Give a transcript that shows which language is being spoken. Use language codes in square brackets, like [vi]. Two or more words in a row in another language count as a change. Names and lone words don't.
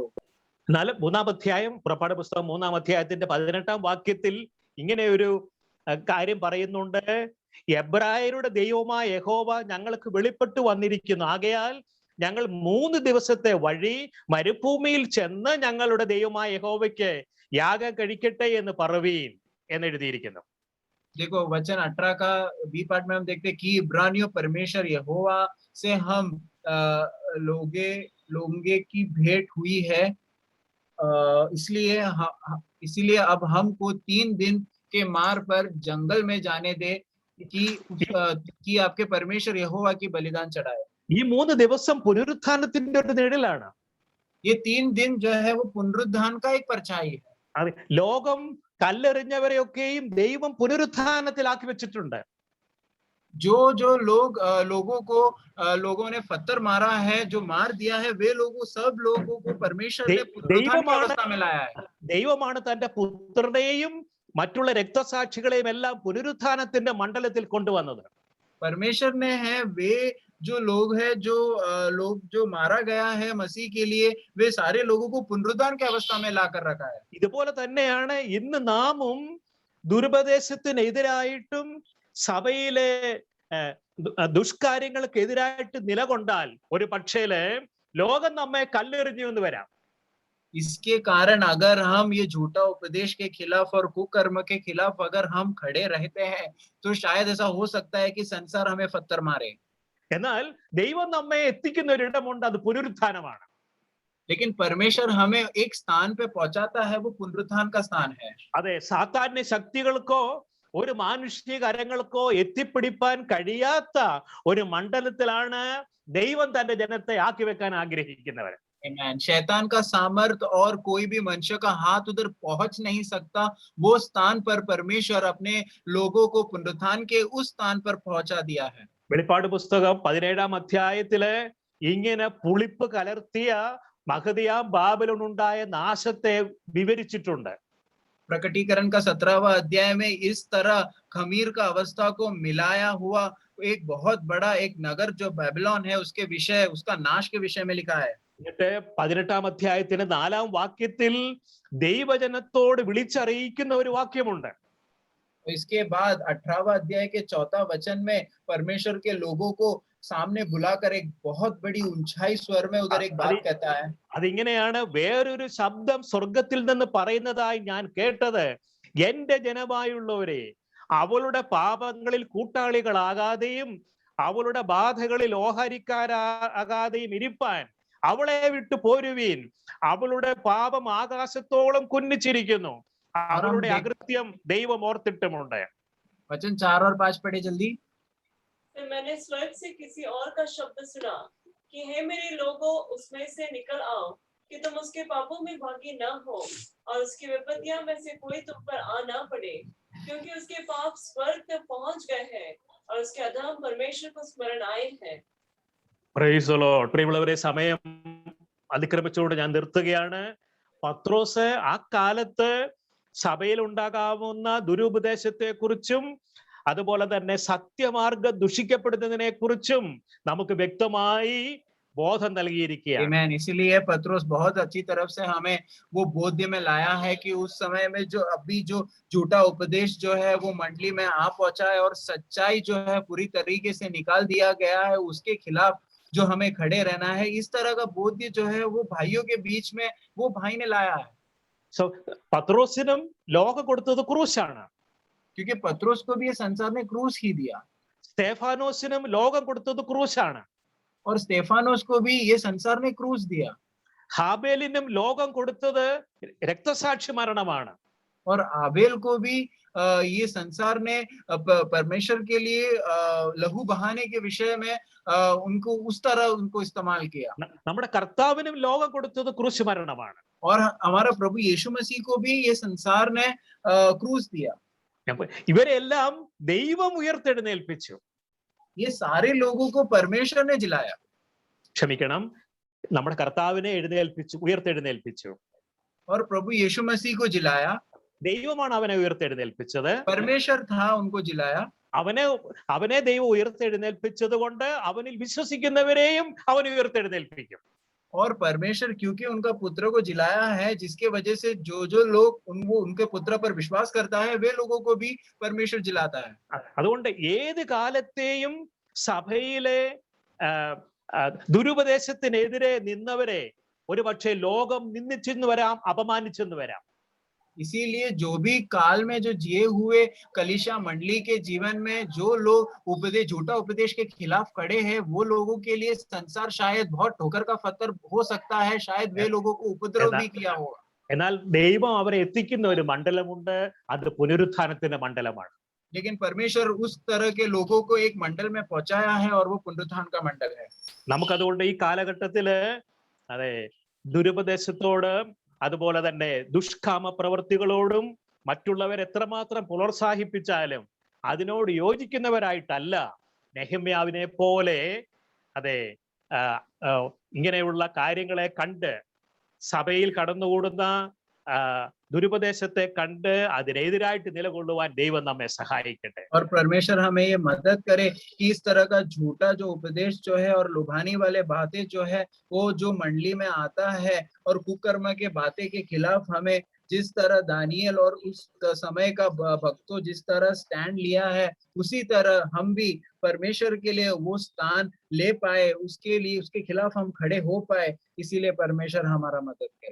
[ml] എന്നാൽ 3-ാം അധ്യായം, പുറപ്പാട് പുസ്തകം 3-ാം അധ്യായത്തിന്റെ 18-ാം വാക്യത്തിൽ ഇങ്ങനെ ഒരു കാര്യം പറയുന്നുണ്ട്, എബ്രായരുടെ ദൈവമായ യഹോവ ഞങ്ങൾക്ക് വെളിപ്പെട്ടു വന്നിരിക്കുന്നു, ആകയാൽ ഞങ്ങൾ 3 ദിവസത്തെ വഴി മരുഭൂമിയിൽ ചെന്ന് ഞങ്ങളുടെ ദൈവമായ യഹോവയ്ക്ക് യാഗം കഴിക്കട്ടെ എന്ന് പറവീൻ എന്ന് എഴുതിയിരിക്കുന്നു. [hi] देखो वचन 18 का बी पार्ट में हम देखते हैं कि इब्रानियों परमेश्वर यहोवा से हम लोगे की भेंट हुई है, इसलिए अब हमको 3 दिन के मार्ग पर जंगल में जाने दे कि आपके परमेश्वर यहोवा की बलिदान चढ़ाए. [ml] ഈ 3 ദിവസം പുനരുത്ഥാനത്തിന്റെ ഒരു നിഴലാണ്. [hi] ये 3 दिन जो है वो पुनरुत्थान का एक परछाई है. [ml] ലോകം കല്ലെറിഞ്ഞവരെയൊക്കെയും ദൈവം പുനരുത്ഥാനത്തിലാക്കി വെച്ചിട്ടുണ്ട്. [hi] जो लोगों ने पत्थर मारा है, जो मार दिया है, वे सब लोगों को परमेश्वर ने पुनरुत्थान की अवस्था में लाया है. [ml] ദൈവമാണ് തന്റെ പുത്രനെയും മറ്റുള്ള രക്തസാക്ഷികളെയും എല്ലാം പുനരുത്ഥാനത്തിന്റെ മണ്ഡലത്തിൽ കൊണ്ടുവന്നത്. [hi] परमेश्वर ने है वे जो लोग मारा गया है मसीह के लिए, वे सारे लोगों को पुनरुत्थान की अवस्था में लाकर रखा है. [ml] ഇതുപോലെ തന്നെയാണ് ഇന്ന് നാമും ദുരുപദേശത്തിനെതിരായിട്ടും സഭയിലെ ദുഷ്കാര്യങ്ങൾക്കെതിരായിട്ട് നിലകൊണ്ടാൽ ഒരു പക്ഷേല് ലോകം നമ്മെ കല്ലെറിഞ്ഞു എന്ന് വരാം. [hi] इसके कारण अगर हम ये झूठा उपदेश के खिलाफ और कुकर्म के खिलाफ अगर हम खड़े रहते हैं तो शायद ऐसा हो सकता है कि संसार हमें पत्थर मारे. [ml] എന്നാൽ ദൈവം നമ്മെ എത്തിക്കുന്ന ഒരിടമുണ്ട്, അത് പുനരുത്ഥാനമാണ്. [hi] लेकिन परमेश्वर हमें एक स्थान पे पहुंचाता है, वो पुनरुत्थान का स्थान है. [ml] അതെ, സാത്താന്യ ശക്തികൾക്കോ ഒരു മാനുഷിക കരങ്ങൾക്കോ എത്തിപ്പിടിപ്പാൻ കഴിയാത്ത ഒരു മണ്ഡലത്തിലാണ് ദൈവം തന്റെ ജനത്തെ ആക്കി വെക്കാൻ ആഗ്രഹിക്കുന്നവർ. Amen. [hi] शैतान का सामर्थ और कोई भी मनुष्य का हाथ उधर पहुंच नहीं सकता, वो स्थान पर परमेश्वर अपने लोगों को पुनरुत्थान के उस स्थान पर पहुंचा दिया है. [ml] വെളിപ്പാട് പുസ്തകം 17-ാം അധ്യായത്തില് ഇങ്ങനെ പുളിപ്പ് കലർത്തിയ മഹതിയാം ബാബിലോൺ ഉണ്ടായ നാശത്തെ വിവരിച്ചിട്ടുണ്ട്. [hi] प्रकटीकरण का 17वां अध्याय में इस तरह खमीर का अवस्था को मिलाया हुआ एक बहुत बड़ा एक नगर जो बेबीलोन है उसके विषय, उसका नाश के विषय में लिखा है. [ml] എന്നിട്ട് 18-ാം അധ്യായത്തിന് 4-ാം വാക്യത്തിൽ ദൈവജനത്തോട് വിളിച്ചറിയിക്കുന്ന ഒരു വാക്യമുണ്ട്. [hi] इसके बाद 18वां अध्याय के 4वां वचन में परमेश्वर के लोगों को सामने बुलाकर एक बहुत बड़ी ऊंचाई स्वर में उधर एक बात कहता है. [ml] അതിങ്ങനെയാണ്, വേറൊരു ശബ്ദം സ്വർഗത്തിൽ നിന്ന് പറയുന്നതായി ഞാൻ കേട്ടത്, എന്റെ ജനമായുള്ളവരെ, അവളുടെ പാപങ്ങളിൽ കൂട്ടാളികളാകാതെയും അവളുടെ ബാധകളിൽ ഓഹരിക്കാരാകാതെയും ഇരിപ്പാൻ അവളെ വിട്ടു പോരുവീൻ. അവളുടെ പാപം ആകാശത്തോളം കുന്നിച്ചിരിക്കുന്നു, അവളുടെ അകൃത്യം ദൈവം ഓർത്തിട്ടുമുണ്ട്. [hi] वचन 4 और 5 पढ़े जल्दी. फिर मैंने स्वर्ग से किसी और का शब्द सुना कि हे मेरे लोगों, उसमें से निकल आओ कि तुम उसके पापों में भागी न हो और उसकी विपत्तियां में से कोई तुम पर आ ना पड़े, क्योंकि उसके पाप स्वर्ग तक पहुंच गए हैं और उसके अधर्म परमेश्वर को स्मरण आए हैं. [en] Praise the Lord. [ml] പ്രിയമുള്ളവരെ, സമയം അതിക്രമിച്ചുകൊണ്ട് ഞാൻ നിർത്തുകയാണ്. പത്രോസ് ആ കാലത്ത് സഭയിൽ ഉണ്ടാകാവുന്ന ദുരുപദേശത്തെ കുറിച്ചും അതുപോലെ തന്നെ സത്യമാർഗം ദുഷിക്കപ്പെടുന്നതിനെ കുറിച്ചും നമുക്ക് വ്യക്തമായി ബോധം നൽകിയിരിക്കുകയാണ്. [hi] आमीन. इसीलिए पत्रोस बहुत अच्छी तरफ से हमें वो बोध्य में लाया है कि उस समय में जो अभी जो झूठा उपदेश जो है वो मंडली में आ पहुंचा है और सच्चाई जो है पूरी तरीके से निकाल दिया गया है, उसके खिलाफ जो हमें खड़े रहना है. इस तरह का बोध्य जो है वो भाइयों के बीच में वो भाई ने लाया है. [ml] പത്രോസിനും ലോകം കൊടുത്തത് ക്രൂശാണ്. [hi] क्योंकि पत्रोस को भी ये संसार ने क्रूस ही दिया. [ml] സ്തെഫാനോസിനും ലോകം കൊടുത്തത് ക്രൂശാണ്. [hi] और स्तेफानोस को भी ये संसार ने क्रूस दिया. [ml] ഹാബേലിനും ലോകം കൊടുത്തത് രക്തസാക്ഷി മരണമാണ്. [hi] और आबेल को भी ये संसार ने परमेश्वर के लिए लहू बहाने के विषय में उनको उस तरह उनको इस्तेमाल किया. [ml] നമ്മുടെ കർത്താവിനും ലോകം കൊടുത്തത് ക്രൂശ് മരണമാണ്. [hi] और हमारा प्रभु यीशु मसीह को भी ये संसार ने क्रूस दिया. [ml] ഇവരെല്ലാം ദൈവം ഉയർത്തെഴുന്നേൽപ്പിച്ചു. [hi] ये सारे लोगों को परमेश्वर ने जिलाया. [ml] ക്ഷമിക്കണം, നമ്മുടെ കർത്താവിനെ ഉയർത്തെഴുന്നേൽപ്പിച്ചു. [hi] और प्रभु यीशु मसीह को जिलाया. [ml] ദൈവമാണ് അവനെ ഉയർത്തെഴുന്നേൽപ്പിച്ചത്. [hi] परमेश्वर था उनको जिलाया. [ml] അവനെ ദൈവം ഉയർത്തെഴുന്നേൽപ്പിച്ചത് കൊണ്ട് അവനിൽ വിശ്വസിക്കുന്നവരെയും അവൻ ഉയർത്തെഴുന്നേൽപ്പിക്കും. [hi] और परमेश्वर क्योंकि उनका पुत्र को जिलाया है, जिसके वजह से जो लोग उनके पुत्र पर विश्वास करता है वे लोगों को भी परमेश्वर जिलाता है. [ml] അതുകൊണ്ട് ഏത് കാലത്തെയും സഭയിലെ ദുരുപദേശത്തിനെതിരെ നിന്നവരെ ഒരു പക്ഷേ ലോകം നിന്ദിച്ചെന്ന് വരാം, അപമാനിച്ചെന്ന് വരാം. [hi] इसीलिए जो भी काल में जो जिए हुए कलीसिया मंडली के जीवन में जो लोग झूठा उपदेश के खिलाफ खड़े हैं, वो लोगों के लिए संसार शायद बहुत ठोकर का पत्थर हो सकता है, शायद वे लोगों को उपद्रव भी किया होगा. [ml] എന്നാൽ ദൈവം അവരെ എത്തിക്കുന്ന ഒരു മണ്ഡലമുണ്ട്, അത് പുനരുത്ഥാനത്തിന്റെ മണ്ഡലമാണ്. [hi] लेकिन परमेश्वर उस तरह के लोगों को एक मंडल में पहुंचाया है और वो पुनरुत्थान का मंडल है. [ml] നമുക്കതുകൊണ്ട് ഈ കാലഘട്ടത്തില് അതെ ദുരുപദേശത്തോട് അതുപോലെ തന്നെ ദുഷ്കാമ പ്രവൃത്തികളോടും മറ്റുള്ളവർ എത്രമാത്രം പ്രോത്സാഹിപ്പിച്ചാലും അതിനോട് യോജിക്കുന്നവരായിട്ടല്ല നെഹമ്യാവിനെ പോലെ അതെ ഇങ്ങനെയുള്ള കാര്യങ്ങളെ കണ്ട് സഭയിൽ കടന്നുകൂടുന്ന ദുരുപദേശത്തെ കണ്ട് അതിനെതിരായിട്ട് നിലകൊള്ളുവാൻ ദൈവം നമ്മെ സഹായിക്കട്ടെ. [hi] और परमेश्वर हमें ये मदद करे कि इस तरह का झूठा जो उपदेश जो है और लुभाने वाले बातें जो है वो जो मंडली में आता है और कुकर्म के बातें के खिलाफ हमें जिस तरह दानियल और उस समय का भक्तों जिस तरह स्टैंड लिया है, उसी तरह हम भी परमेश्वर के लिए वो स्थान ले पाए, उसके लिए उसके खिलाफ हम खड़े हो पाए, इसीलिए परमेश्वर हमारा मदद करे।